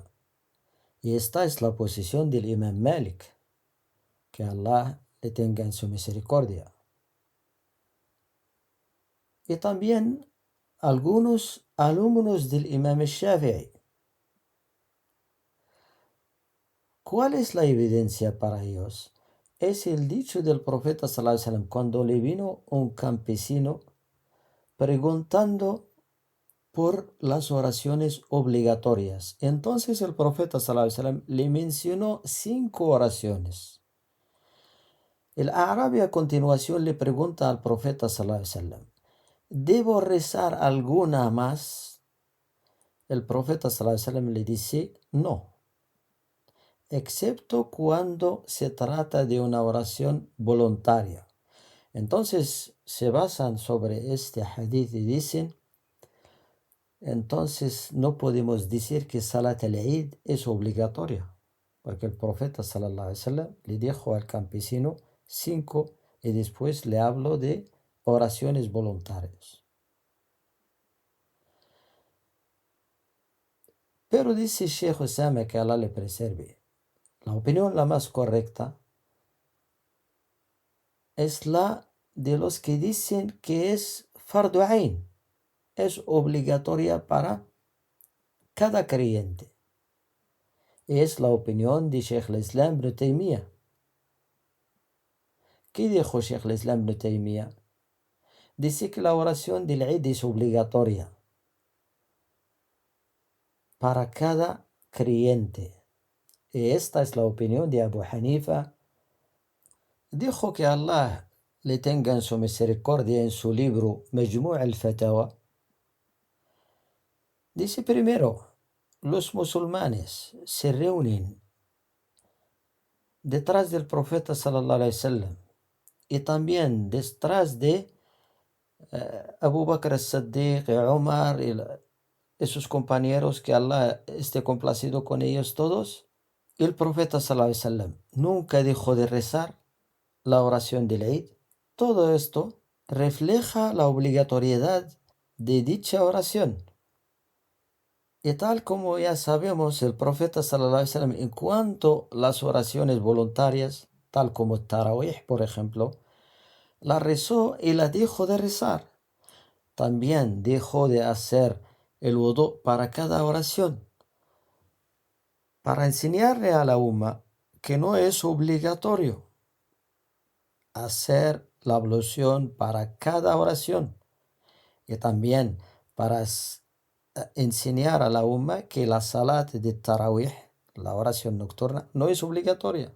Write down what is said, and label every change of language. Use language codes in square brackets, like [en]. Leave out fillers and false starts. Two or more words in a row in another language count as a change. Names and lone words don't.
[es] Y esta es la posición del Imam Malik, que Allah le tenga en su misericordia. Y también algunos alumnos del Imam Shafi'i. ¿Cuál es la evidencia para ellos? Es el dicho del profeta [ar] صلى الله عليه وسلم [es] cuando le vino un campesino preguntando por las oraciones obligatorias. Entonces el profeta [ar] صلى الله عليه وسلم [es] le mencionó 5 oraciones. El árabe a continuación le pregunta al profeta [ar] صلى الله عليه وسلم, [es] ¿debo rezar alguna más? El profeta [ar] صلى الله عليه وسلم [es] le dice, no, excepto cuando se trata de una oración voluntaria. Entonces se basan sobre este hadith y dicen, entonces no podemos decir que [ar] صلاة العيد [es] es obligatoria, porque el profeta [ar] صلى الله عليه وسلم [es] le dijo al campesino 5 y después le habló de oraciones voluntarias. Pero dice Sheikh Osama, que Allah le preserve, la opinión la más correcta es la de los que dicen que es [ar] فرض عين, [es] es obligatoria para cada creyente. Es la opinión de Sheikh al-Islam ibn Taymiyyah. ¿Qué dijo Sheikh al-Islam ibn Taymiyyah? Dice que la oración del Eid es obligatoria para cada creyente. Y esta es la opinión de Abu Hanifa. Dijo que Allah le tenga en su misericordia en su libro Majmu' al-Fatawa. Dice primero, los musulmanes se reúnen detrás del profeta [ar] صلى الله عليه وسلم [es] y también detrás de Abu Bakr as-Siddiq y Umar y esos compañeros, que Allah esté complacido con ellos todos. Y el profeta [ar] صلى الله عليه وسلم [es] nunca dejó de rezar la oración del Eid. Todo esto refleja la obligatoriedad de dicha oración. Y tal como ya sabemos, el profeta [ar] صلى الله عليه وسلم, [es] en cuanto a las oraciones voluntarias, tal como Tarawih, por ejemplo, la rezó y la dejó de rezar. También dejó de hacer el wudu para cada oración, para enseñarle a la umma que no es obligatorio hacer la ablución para cada oración, y también para enseñar a la umma que la salat de Tarawih, la oración nocturna, no es obligatoria.